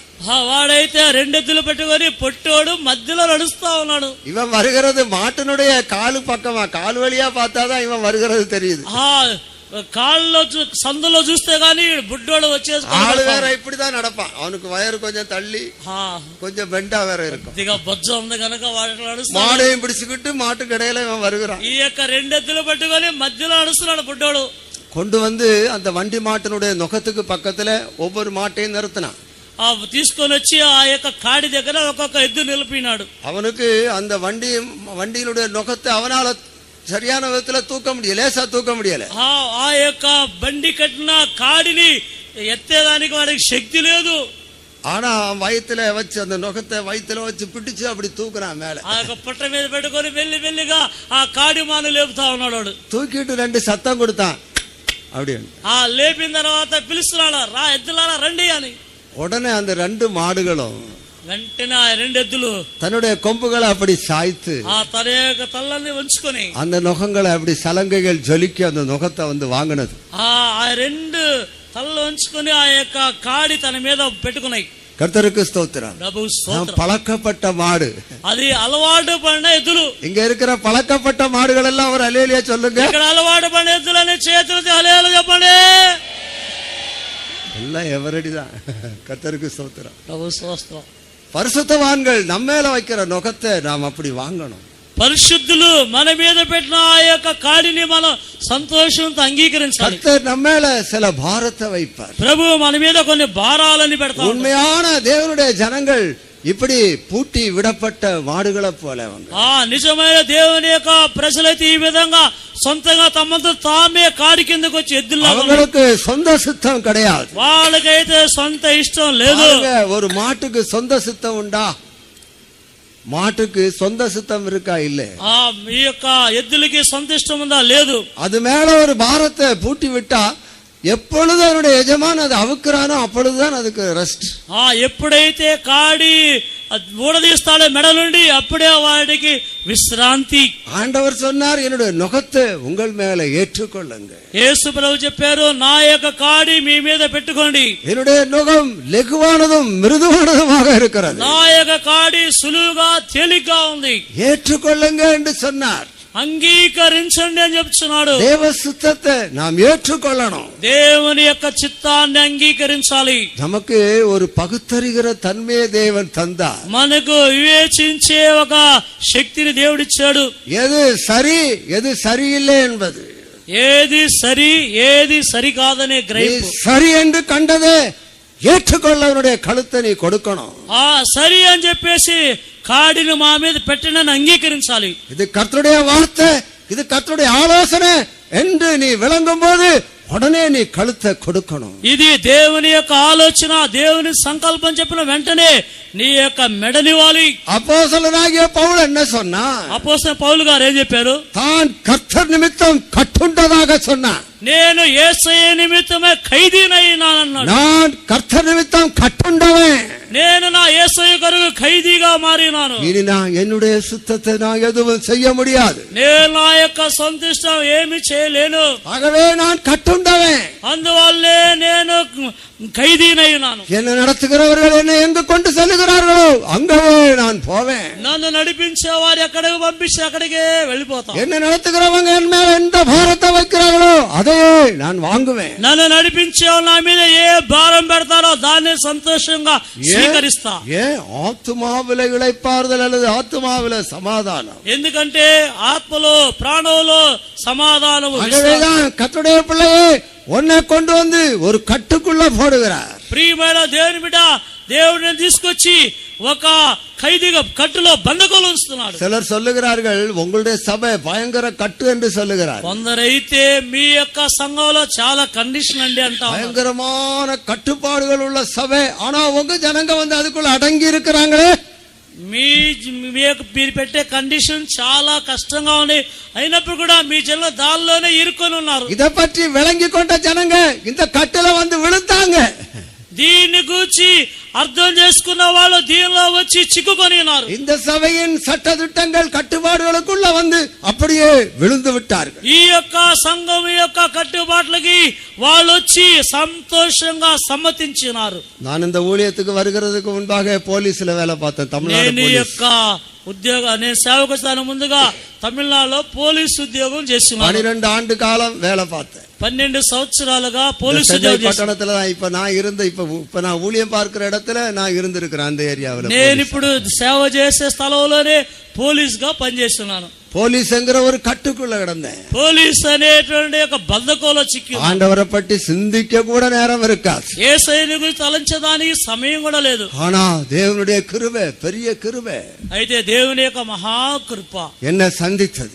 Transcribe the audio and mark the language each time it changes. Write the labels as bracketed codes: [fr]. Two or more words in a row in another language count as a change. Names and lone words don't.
[te] వాడైతే 2 ఎద్దులు పెట్టుకొని పొట్టోడు మధ్యలో నడుస్తా ఉన్నాడు. [ta] இவன் வருகிறது மாட்டினுடைய காலு பக்கமா, கால் வழியா பார்த்தாதான் இவன் வருகிறது தெரியுது. [te] కాళ్ళలో సందులో చూస్తే గానీ బుడ్డోడు వచ్చేసి [ta] ஆளு வேற இப்படிதான் நடப்பான். அவனுக்கு வயறு கொஞ்சம் தள்ளி கொஞ்சம் பெண்டா வேற இருக்கும். [te] బొజ్జ ఉంది కనుక వాటిలో నడుస్తాడు. [ta] மாடையும் பிடிச்சுக்கிட்டு மாட்டுக்கு இடையில இவன் வருகிறான். [te] ఈ యొక్క 2 ఎద్దులు పట్టుకొని మధ్యలో నడుస్తున్నాడు బుడ్డోడు. [ta] கொண்டு வந்து அந்த வண்டி மாட்டினுடைய நுகத்துக்கு பக்கத்துல ஒவ்வொரு மாட்டையும் நிறுத்தினான். [te] తీసుకొని వచ్చి ఆ యొక్క కాడి దగ్గర ఒక్కొక్క ఎద్దు నిలిపినాడు. [ta] அவனுக்கு அந்த வண்டியினுடைய நுகத்தை அவனால சரியான விதத்துல தூக்க முடியல, லேசா தூக்க முடியல. [te] ఆ యొక్క బండి కట్టిన కాడిని ఎత్తేదానికి వాడికి శక్తి లేదు. [ta] ஆனா வயித்துல வச்சு அந்த நுகத்தை வயித்துல வச்சு பிடிச்சு அப்படி தூக்குறான் மேல. [te] ఆ యొక్క పుట్ట మీద పెట్టుకొని మెల్లిగా ఆ కాడి మాను లేపుతా ఉన్నాడు. [ta] தூக்கிட்டு 2 சத்தம் கொடுத்தான். அப்படி [te] లేపిన తర్వాత పిలుస్తున్నాడు, రా ఎద్దులారా రండి అని. [ta] உடனே அந்த 2 மாடுகளும் [te] వెంటనే ఆ 2 ఎద్దులు [ta] தன்னுடைய கொம்புகளை அப்படி சாய்த்து [te] తన యొక్క తలని ఉంచుకొని [ta] அந்த நுகங்களை அப்படி சலங்கைகள் ஜொலிக்க அந்த நுகத்தை வந்து வாங்கினது. [te] ఆ 2 తలలు ఉంచుకొని ఆ యొక్క కాడి తన మీద పెట్టుకున్నాయి. [ta] கர்த்தருக்கு ஸ்தோத்திரம். பழக்கப்பட்ட மாடு, [te] అది అలవాటు పడిన ఎద్దులు. [ta] இங்க இருக்கிற பழக்கப்பட்ட மாடுகள் எல்லாம் ஒரு அல்லேலூயா சொல்லுங்க. [te] ఇక్కడ అలవాటు పడిన ఎద్దులని చేతులతో హల్లెలూయా చెప్పండి. [ta] எல்லாம் எவரடிதான். கர்த்தருக்கு ஸ்தோத்திரம். [te] ప్రభు స్తోత్రం. [ta] பரிசுத்தவான்கள் நம்ம மேல வைக்கிற நுகத்தை நாம் அப்படி வாங்கணும். [te] పరిశుద్ధులు మన మీద పెట్టిన ఆ యొక్క కాడిని మనం సంతోషంతో అంగీకరించాలి. [ta] கர்த்தர் நம்ம மேல சில பாரத்தை வைப்பார். [te] ప్రభు మన మీద కొన్ని భారాలని పెడతారు. [ta] உண்மையான தேவனுடைய ஜனங்கள் இப்படி பூட்டி விடப்பட்ட மாடுகளை போல [te] నిజమైన దేవుని యొక్క ప్రజలైతే ఈ విధంగా సొంతంగా తమంతా తామే కాడి కిందకు వచ్చి ఎద్దుల్లా. [ta] அவங்களுக்கு சொந்த சித்தம் கிடையாது. [te] వాళ్ళకైతే సొంత ఇష్టం లేదు. [ta] ஒரு மாட்டுக்கு சொந்த சித்தம் உண்டா? மாட்டுக்கு சொந்த சித்தம் இருக்கா? இல்ல. [te] ఈ యొక్క ఎద్దులకి సొంత ఇష్టం ఉందా? లేదు. [ta] அது மேல ஒரு பாரத்தை பூட்டி விட்டா எப்பொழுது அவனுடைய எஜமான் அதை அவுக்குறானோ அப்பொழுதுதான் அதுக்கு ரெஸ்ட். [te] ఎప్పుడైతే కాడి ఊడదీస్తాడో మెడ నుండి అప్పుడే వాడికి విశ్రాంతి. [ta] ஆண்டவர் சொன்னார், என்னுடைய நுகத்தை உங்கள் மேல ஏற்றுக்கொள்ளுங்க. [te] యేసు ప్రభువు చెప్పారు, నా యొక్క కాడి మీ మీద పెట్టుకోండి. [ta] என்னுடைய நுகம் லெகுவானதும் மிருதுவானதுமாக இருக்கிறது. [te] నా యొక్క కాడి సులువుగా తేలిగ్గా ఉంది. [ta] ஏற்றுக்கொள்ளுங்க என்று சொன்னார். [te] అంగీకరించండి అని చెప్తున్నాడు. [ta] தேவ சித்தத்தை நாம் ஏற்றுக்கொள்ளணும். [te] దేవుని యొక్క చిత్తాన్ని అంగీకరించాలి. [ta] நமக்கு ஒரு பகுத்தறிகிற தன்மையை தேவன் தந்தார். [te] మనకు వివేచించే ఒక శక్తిని దేవుడిచ్చాడు. [ta] எது சரி எது சரியில்லை என்பது, [te] ఏది సరి ఏది సరి కాదనే గ్రహింపు. [ta] சரி என்று கண்டதே ஏற்றுக்கொள்ள அவனுடைய கழுத்தை நீ கொடுக்கணும். [te] సరి అని చెప్పేసి కాడిని మా మీద పెట్టినని అంగీకరించాలి. [ta] இது கர்த்தருடைய வார்த்தை, இது கர்த்தருடைய ஆலோசனை என்று நீ விளங்கும் போது உடனே நீ கழுத்தை கொடுக்கணும். [te] ఇది దేవుని యొక్క ఆలోచన, దేవుని సంకల్పం చెప్పిన వెంటనే నీ యొక్క మెడనివ్వాలి. [ta] அப்போஸ்தலனாகிய பவுல் என்ன சொன்னா? [te] అపోస్తలుడైన పౌలు గారు ఏం చెప్పారు? [ta] தான் கர்த்தர் நிமித்தம் கட்டுண்டதாக சொன்னான். [te] నేను యేసయ్య నిమిత్తమే ఖైదీనైనానన్నాడు. [ta] நான் கர்த்தர் நிமித்தம் கட்டுண்டவன். [te] నేను నా యేసయ్య కొరకు ఖైదీగా మారినాను. [ta] இனி நான் என்னுடைய சுத்தத்தை நான் எதுவும் செய்ய முடியாது. [te] నేను నా యొక్క సొంత ఇష్టం ఏమి చేయలేను. [ta] ஆகவே நான் கட்டுண்டவன். [te] అందువల్లే నేను ఖైదీనైనాను. [ta] என்ன நடத்துகிறவர்கள் என்னை எங்கு கொண்டு செல்லுகிறார்களோ அங்கவே நான் போவேன். [te] నన్ను నడిపించే వారు ఎక్కడికి పంపిస్తే అక్కడికే వెళ్ళిపోతాను. [ta] என்ன நடத்துகிறவங்க என் மேல எந்த பாரத்தை வைக்கிறார்களோ அதையே நான் வாங்குவேன். [te] నన్ను నడిపించే నా మీద ఏ భారం పెడతారో దాన్ని సంతోషంగా స్వీకరిస్తా. [ta] ஆத்துமாவில இளைப்பாறுதல் அல்லது ஆத்துமாவில சமாதானம். [te] ఎందుకంటే ఆత్మలో ప్రాణంలో సమాధానం. [ta] ஆகவேதான் கர்த்தருடைய பிள்ளையே உன்னை கொண்டு வந்து ஒரு கட்டுக்குள்ள போடுகிறார். [te] ప్రియమైన దేవుని బిడ్డ, దేవుడిని తీసుకొచ్చి ఒక ఖైదీగా కట్టులో బంధకులు ఉంచుతున్నాడు. [ta] சிலர் சொல்லுகிறார்கள் உங்களுடைய சபை பயங்கர கட்டு என்று சொல்லுகிறார். [te] కొందరైతే మీ యొక్క సంఘంలో చాలా కండిషన్ అండి అంటారు. [ta] பயங்கரமான கட்டுப்பாடுகள் உள்ள சபை, ஆனா உங்க ஜனங்க வந்து அதுக்குள்ள அடங்கி இருக்கிறாங்களே. [te] మీరు పెట్టే కండిషన్ చాలా కష్టంగా ఉంది, అయినప్పుడు కూడా మీ జనం దానిలోనే ఇరుకొని ఉన్నారు. [ta] இதை பற்றி விளங்கி கொண்ட ஜனங்க இந்த கட்டுல வந்து விழுந்தாங்க. [te] దీన్ని గూర్చి అర్థం చేసుకున్న వాళ్ళు దీనిలో వచ్చి చిక్కుకొని ఉన్నారు. [ta] இந்த சபையின் சட்டதிட்டங்கள் கட்டுப்பாடுகளுக்குள்ள வந்து அப்படியே விழுந்து விட்டார்கள். [te] ఈ యొక్క సంఘం యొక్క కట్టుబాట్లకి వాళ్ళు వచ్చి సంతోషంగా సమ్మతించినారు. [ta] நான் இந்த ஊழியத்துக்கு வருகிறதுக்கு முன்பாக போலீஸ்ல வேலை பார்த்தேன். தமிழ்நாடு [te] నేను సేవకు స్థానం ముందుగా తమిళనాడులో పోలీస్ ఉద్యోగం చేస్తున్నాను. [ta] 12 ஆண்டு காலம் வேலை பார்த்தேன். [te] 12 సంవత్సరాలుగా పోలీస్ [ta] சென்னை [te] ఉద్యోగం [ta] పట్టణத்துல தான் இப்ப நான் இருந்த இப்ப நான் ஊழியம் பார்க்கிற இடத்துல நான் இருந்திருக்கிறேன். அந்த ஏரியாவில் [te] నేను ఇప్పుడు సేవ చేసే స్థలంలోనే పోలీస్ గా పనిచేస్తున్నాను. [ta] போலீஸ் என்கிற ஒரு கட்டுக்குள்ள கிடந்தேன். [te] పోలీస్ అనేటువంటి ఒక బంధకంలో చిక్కి [ta] ஆண்டவரை பற்றி சிந்திக்க கூட நேரம் இருக்காது. [te] యేసయ్యని గురించి తలంచడానికి సమయం కూడా లేదు. [ta] ஆனா தேவனுடைய கிருபை, பெரிய கிருபை, [te] అయితే దేవుని యొక్క మహాకృప [ta] என்னை சந்தித்தது.